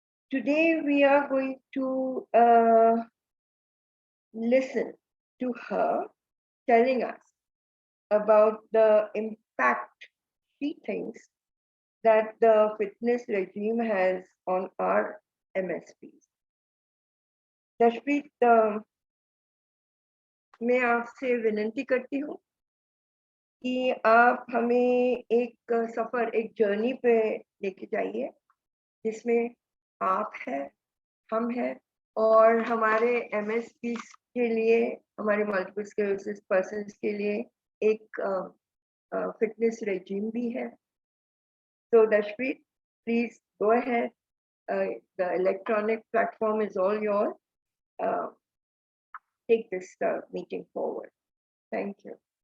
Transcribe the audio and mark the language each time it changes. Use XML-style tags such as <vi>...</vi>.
<en>Today we are going to listen to her telling us about the impact she thinks that the fitness regime has on our MSPs.</en> <hi>Darshpreet, मैं आपसे विनती करती हूँ कि आप हमें एक सफर, एक जर्नी पे लेके जाइए, जिसमें आप हैं, हम हैं, और हमारे MSP के लिए, हमारे मल्टीपल स्क्लेरोसिस पर्सन्स के लिए एक फिटनेस रेजिम भी है.</hi> <en>So Darshpreet, please go ahead. The electronic platform is all yours. Take this meeting forward. Thank you.</en>